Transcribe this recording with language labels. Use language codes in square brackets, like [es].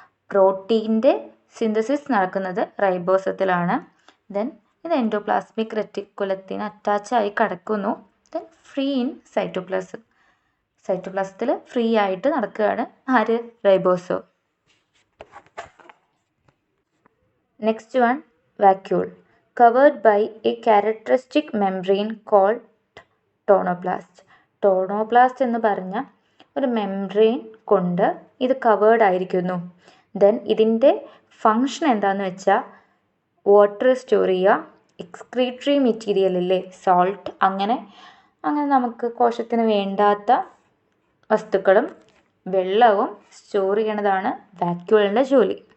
[ml] പ്രോട്ടീൻ്റെ synthesis നടക്കുന്നത് റൈബോസത്തിലാണ്. Then ഇത് endoplasmic റെറ്റിക്കുലത്തിന് അറ്റാച്ചായി കിടക്കുന്നു. [en] Then free in cytoplasm. [ml] സൈറ്റോപ്ലാസത്തിൽ free ആയിട്ട് നടക്കുകയാണ് ആര്? Ribosome. [en] Next one, vacuole. Covered by a characteristic membrane called tonoplast. [ml] Tonoplast എന്ന് പറഞ്ഞ ഒരു മെംബ്രെയിൻ കൊണ്ട് ഇത് കവേർഡ് ആയിരിക്കുന്നു. ദെൻ ഇതിൻ്റെ ഫങ്ഷൻ എന്താണെന്ന് വെച്ചാൽ വാട്ടർ സ്റ്റോർ ചെയ്യുക, എക്സ്ക്രീറ്ററി മെറ്റീരിയലില്ലേ സോൾട്ട്, അങ്ങനെ നമുക്ക് കോശത്തിന് വേണ്ടാത്ത വസ്തുക്കളും വെള്ളവും സ്റ്റോർ ചെയ്യണതാണ് വാക്യൂളിൻ്റെ ജോലി.